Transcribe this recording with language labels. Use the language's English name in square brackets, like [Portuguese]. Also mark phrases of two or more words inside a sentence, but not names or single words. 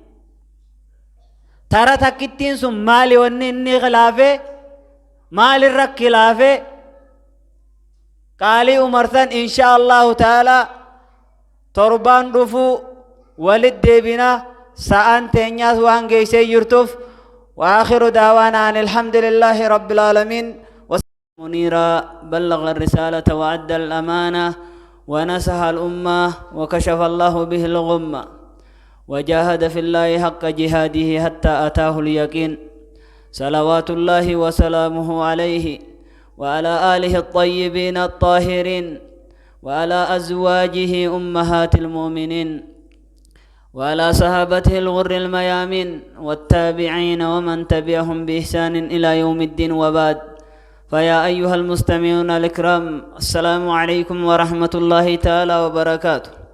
[Oromo] tara takkittiin sun maali wanni inni khilaafee maalirra khilaafee qaalii umarsan [Arabic] إن شاء الله تعالى [Oromo] torbaan dhufu walit deebina sa'an teenyaas waan geeysee jirtuuf [Arabic] وآخر دعوانا أن الحمد لله رب العالمين منيرا بلغ الرسالة وأدى الأمانة ونصح الأمة وكشف الله به الغمة وجاهد في الله حق جهاده حتى أتاه اليقين صلوات الله وسلامه عليه وعلى آله الطيبين الطاهرين وعلى أزواجه أمهات المؤمنين وعلى صحابته الغر الميامين والتابعين ومن تبعهم بإحسان إلى يوم الدين وبعد فيا أيها المستمعون الكرام السلام عليكم ورحمة الله تعالى وبركاته